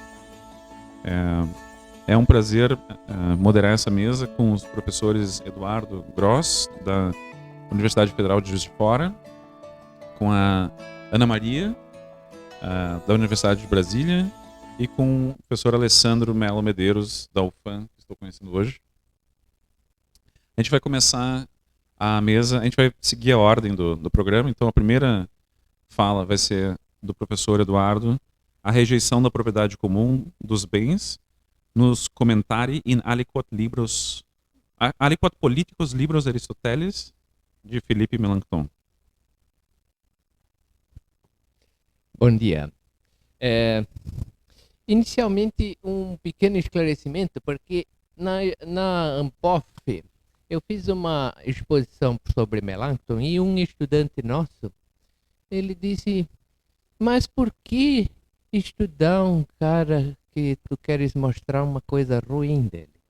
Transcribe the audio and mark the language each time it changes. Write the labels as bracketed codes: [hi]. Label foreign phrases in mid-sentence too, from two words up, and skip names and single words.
[pt] É um prazer moderar essa mesa com os professores Eduardo Gross, da Universidade Federal de Juiz de Fora, com a Ana Maria, da Universidade de Brasília, e com o professor Alessandro Melo Medeiros, da UFAM, que estou conhecendo hoje. A gente vai começar a mesa, a gente vai seguir a ordem do programa. Então a primeira fala vai ser do professor Eduardo, a rejeição da propriedade comum dos bens nos Commentari in aliquot libros, aliquot politicos libros Aristoteles, de Philippe Melanchthon. Bom dia. Inicialmente, um pequeno esclarecimento, porque na Ampof eu fiz uma exposição sobre Melanchthon e um estudante nosso, ele disse, mas por que estudar um cara que tu queres mostrar uma coisa ruim dele?